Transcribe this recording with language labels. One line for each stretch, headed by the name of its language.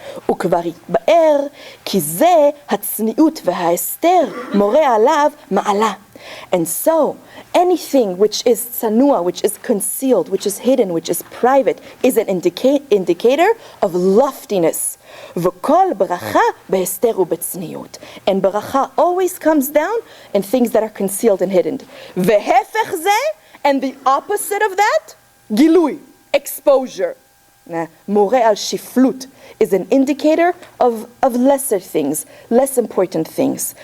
Hebrew: וכבר יתבאר כי זה הצניעות וההסתר מורה עליו מעלה.
English: And so, anything which is tsanua, which is concealed, which is hidden, which is private, is an indicator of loftiness.
Hebrew: וכל ברכה בהסתר ובצניעות.
English: And bracha always comes down in things that are concealed and hidden.
Hebrew: והפך זה,
English: And the opposite of that, gilui, exposure.
Hebrew: Moreh al shiflut
English: is an indicator of lesser things, less important things.